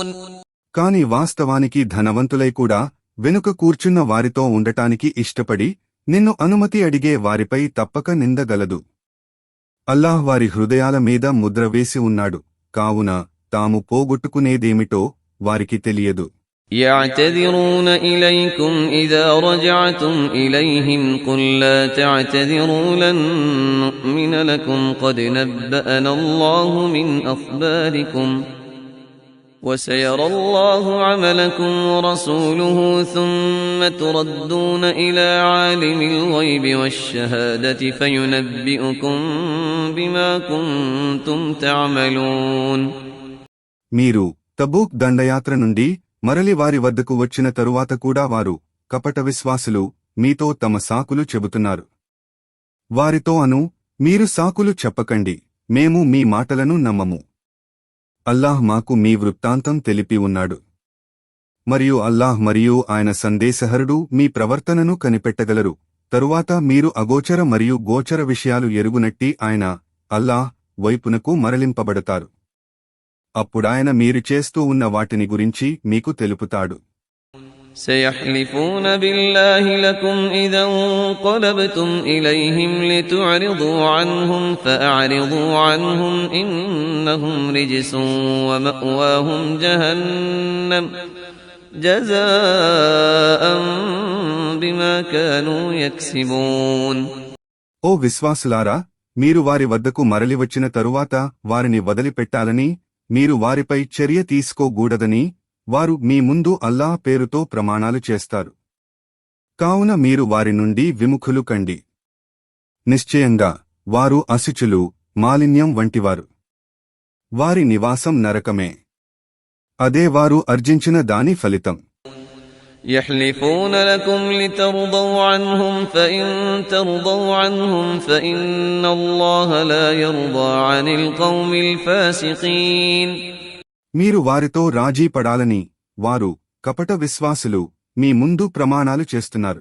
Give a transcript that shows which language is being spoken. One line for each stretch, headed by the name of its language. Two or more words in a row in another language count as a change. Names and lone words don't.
Telugu: కాని వాస్తవానికి ధనవంతులై కూడా వెనుక కూర్చున్న వారితో ఉండటానికి ఇష్టపడి నిన్ను అనుమతి అడిగే వారిపై తప్పక నిందగలదు. అల్లాహ్ వారి హృదయాల మీద ముద్ర వేసి ఉన్నాడు, కావున తాము పోగొట్టుకునేదేమిటో వారికి తెలియదు.
Arabic: يعتذرون إليكم إذا رجعتم إليهم قل لا تعتذروا لن نؤمن لكم قد نبأنا الله من أخباركم وسيرى الله عملكم ورسوله ثم تردون إلى عالم الغيب والشهادة فينبئكم بما كنتم تعملون.
Telugu: మీరు తబూక్ దండయాత్ర నుండి మరలి వారి వద్దకు వచ్చిన తరువాత కూడా వారు కపట విశ్వాసులు మీతో తమ సాకులు చెబుతున్నారు. వారితో అను, మీరు సాకులు చెప్పకండి, మేము మీ మాటలను నమ్మము. అల్లాహ్ మాకు మీ వృత్తాంతం తెలిపి ఉన్నాడు. మరియు అల్లాహ్ మరియు ఆయన సందేశహరుడు మీ ప్రవర్తనను కనిపెట్టగలరు. తరువాత మీరు అగోచర మరియు గోచర విషయాలు ఎరుగునట్టి ఆయన అల్లాహ్ వైపునకు మరలింపబడతారు. అప్పుడాయన మీరు చేస్తూ ఉన్న వాటిని గురించి మీకు తెలుపుతాడు.
Arabic: سيحلفون بالله لكم إذا انقلبتم إليهم لتعرضوا عنهم فأعرضوا عنهم إنهم رجس ومأواهم جهنم جزاء بما كانوا يكسبون.
Telugu: ఓ విశ్వాసులారా, మీరు వారి వద్దకు మరలివచ్చిన తరువాత వారిని వదిలిపెట్టాలని, మీరు వారిపై చర్య తీసుకోగూడదని వారు మీ ముందు అల్లాహ్ పేరుతో ప్రమాణాలు చేస్తారు. కావున మీరు వారి నుండి విముఖులు కండి. నిశ్చయంగా వారు అశుచులు, మాలిన్యం వంటివారు. వారి నివాసం నరకమే. అదే వారు అర్జించిన దాని ఫలితం.
Arabic: يحلفون لكم لترضوا عنهم فإن ترضوا عنهم فإن الله لا يرضى عن القوم الفاسقين.
Telugu: మీరు వారితో రాజీ పడాలని వారు కపట విశ్వాసులు మీ ముందు ప్రమాణాలు చేస్తున్నారు.